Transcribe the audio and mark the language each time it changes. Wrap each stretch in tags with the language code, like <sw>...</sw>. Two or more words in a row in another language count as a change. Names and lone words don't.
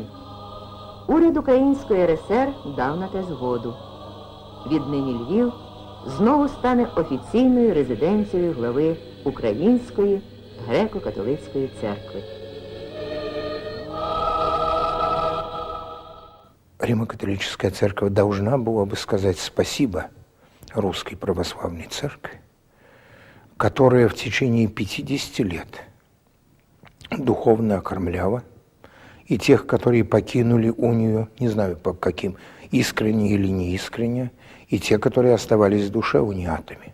<uk>Уряд Української РСР дав на те згоду. Віднині Львів знову стане офіційною резиденцією глави Української греко-католицької церкви.</uk> <ru>Римо-католическая церковь должна была бы сказать спасибо Русской Православной Церкви, которая в течение 50 лет духовно окормляла и тех, которые покинули унию, не знаю по каким, искренне или неискренне, и те, которые оставались в душе униатами.</ru>